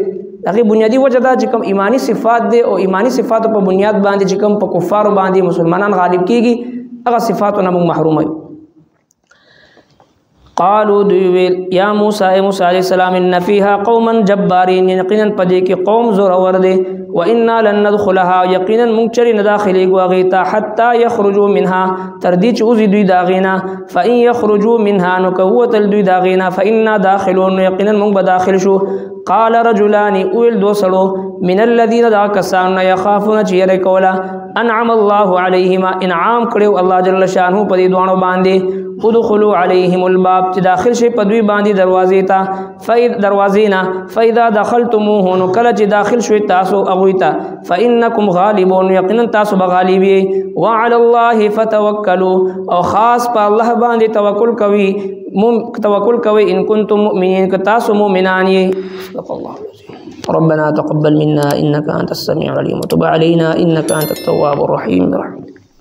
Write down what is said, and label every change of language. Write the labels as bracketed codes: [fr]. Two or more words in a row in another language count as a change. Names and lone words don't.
[ps] هغې بنیادي وجه دا چې کوم ایمانی صفات دی، او ایمانی صفاتو په بنیاد باندې چې کوم په کفارو باندې مسلمانان غالب کیږي، هغه صفاتو نه موږ محروم یو. قالوا دویل [ar] یا موسی، [ps] اے موسی [ar] علیہ السلام، ان فیها قوما جبارین، [ps] یقینا پدې کې قوم زورور دی، [ar] وانا لن ندخلها، [ps] یقینا موږ چرې نه داخلېږو هغې ته، [ar] حتی یخرجوا منها، [ps] تر دې چې وځي دوی د هغې نه، [ar] فان یخرجوا منها، [ps] نو که ووتل دوی د هغې نه، [ar] فانا داخلون، [ps] نو یقینا موږ به داخل شو. [ar] قال رجلان، [ps] اویل دو سړو، [ar] من الذین [ps] دا کسانو نه، یخافون چې یری کوله، [ar] انعم الله علیهما، [ps] انعام کړی الله [ar] جل شانه [ps] په دې دواړو باندې، [ar] ادخلوا علیهم الباب، [ps] چې داخل شي په دوی باندې دروازې ته، دروازې نه، [ar] فاذا دخلتموه، [ps] نو کله چې داخل شوي تاسو هغوی ته، [ar] فانکم غالبون، [ps] یقینا تاسو به غالب یې، [ar] وعلى الله فتوکلوا، [ps] او خاص په الله باندې توکل کوئ، [ar] ان کنتم مؤمنین، [ps] که تاسو مؤمنان یې. [ar] صدق الله العظیم. ربنا تقبل منا انك انت السميع العليم وتب علينا انك انت التواب الرحيم برحمتك.